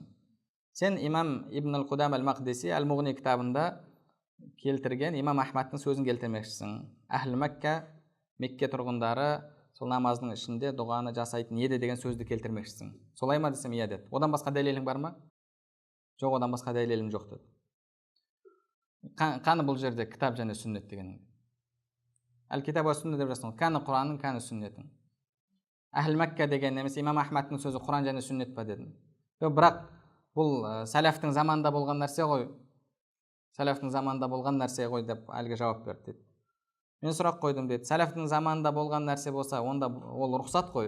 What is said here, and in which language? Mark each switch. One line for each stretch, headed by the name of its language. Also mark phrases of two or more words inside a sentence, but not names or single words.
Kazakh: Сен имам Ибн ал-Қудам ал-Мақдиси Әл-Муғни кітабында келтірген имам Ахмадтың сөзін келтірмекшісің.
Arabic: أهل مكة,
Kazakh: Мекке тұрғындары сол намаздың ішінде дұғаны жасайтын еді деген сөзді келтірмекшісің. Солай ма десем, иә деді. Одан басқа дәлелің бар ма? Жоқ, одан басқа дәлелім жоқ деді. Қаны бұл жерде кітап және сүннет деген.
Arabic: الكتاب والسنة
Kazakh: деп жазсын. Қаны Құранның, қаны сүннеттің.
Arabic: أهل مكة
Kazakh: деген немесе имам Ахмадтың сөзі Құран және сүннет па дедім. Бірақ бұл сәләфтің заманында болған нәрсе ғой. Сәләфтің заманында болған нәрсе ғой деп әлгі жауап берді деді. Мен сұрақ қойдым деді. Сәләфтің заманында болған нәрсе болса, онда ол рұқсат қой.